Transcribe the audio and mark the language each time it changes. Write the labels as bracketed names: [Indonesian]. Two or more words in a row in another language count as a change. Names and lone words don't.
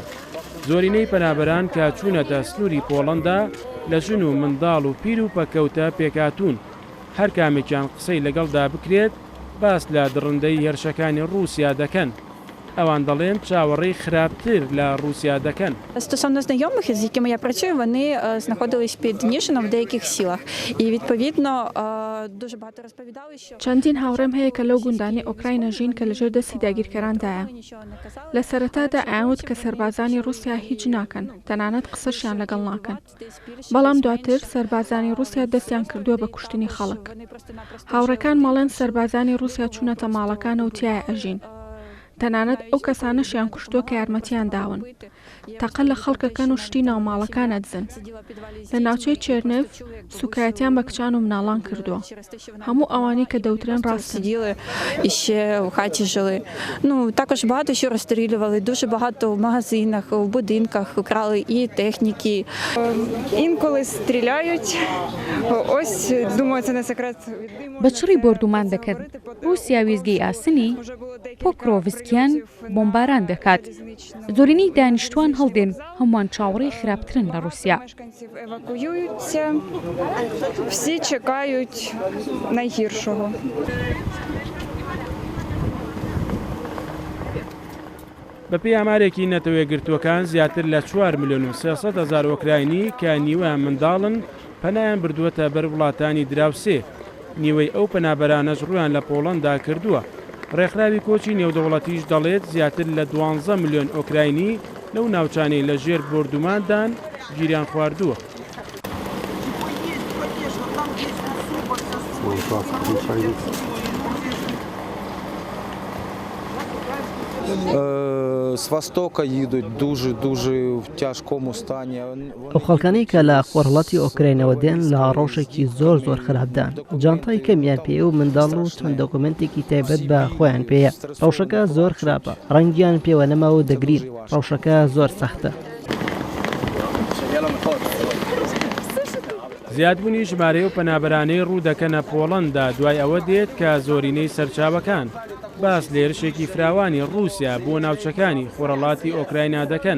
[Central Kurdish] زۆرینەی پەنابەران کە چوونەتە سنووری پۆڵەندا لە ژن و منداڵ و پیر و پەکەوتە پێکاتون. هەر کامێکیان قسەی لەگەڵدا بکرێت باس لە دڕندەی هێرشەکانی رووسیا دەکەن. ئەوان دەڵێن چاوەڕێی خراپتر لە رووسیا دەکەن. [Ukrainian] Стосовно знайомих, з якими я працюю, вони знаходились під Нішином в деяких сілах. І, відповідно, дуже багато розповідали, що... [Central Kurdish] چەندین هاوڕێم هەیە کە لەو گوندانی ئۆکراینە ژین کە لەژێر دەستی داگیرکەراندایە. لە سەرەتادا ئاوت کە سەربازانی رووسیا هیچ ناکەن، تەنانەت قسەشیان لەگەڵ ناکەن. بەڵام دواتر سەربازانی رووسیا دەستیان کردووە بە کوشتنی خەڵک. هاوڕەکان مەڵێن سەربازانی رووسیا چوونەتە ماڵەکانە و تایە ئەژین. تەنانەت ئەو کەسانەشیان کوشتووە کە یارمەتیان داون. تەقە لە خەڵکەکەن و شتی ناوماڵەکانە دزن. لە ناوچەی چێرنێڤ سوکایەتیان بە کچان و مناڵان کردووە. هەموو ئەوانی کە دەوترێن ڕاستن. [Ukrainian] І ще в хаті жили. Також багато що розстрілювали, дуже багато в магазинах, в будинках крали і техніки. Інколи стріляють. Ось, думаю, це не секрет. [Central Kurdish] بەچڕی بردومان دەکەن. رووسیا وێزگەی ئاسنی پۆکرۆڤسکیان بۆمباران دەکات. زۆرینەی دانیشتوان هەڵدێن هەمووان چاوەڕێی خراپترن لە رووسیا. [Ukrainian] Евакуюються, всі чекають найгіршого. [Central Kurdish] بەپێی ئامارێکی نەتەوە یەکگرتووەکان زیاتر لە 4,300,000 ئۆکراینی کە نیوەیان منداڵن پەنایان بردووەتە بەر وڵاتانی دراوسێ. نیوەی ئەو پەنابەرانەش ڕویان لە پۆڵەندا کردووە. ڕێکخراوی کۆچی نێودەوڵەتیش دەڵێت زیاتر لە 12 ملیۆن ئۆکراینی لەو ناوچانەی لە ژێر بردوماندان گیریان خواردووە. [Ukrainian] З Востока їдуть дуже в тяжкому стані. [Central Kurdish] ئەو خەڵکانەی کە لە خۆرهڵەتی ئۆکراینەوە دێن لە ڕۆژێکی زۆر خراپدان. جانتای کەمیان پێ و منداڵ و چەند دۆکومنتێکی تایبەت بە خۆیان پێیە. ڕەوشەکە زۆر خراپە. ڕەنگیان پێوە نەماوە دەگرین. ڕەوشەکە زۆر سەختە. زیادبوونی ژمارەی و پەنابەرانەی ڕوو دەکەنە پۆڵەندا دوای ئەوە دێت کە زۆرینەی سەرچاوەکان باس لە هێرشێکی فراوانی رووسیا بۆ ناوچەکانی خۆرەڵاتی ئۆکراینا دەکەن.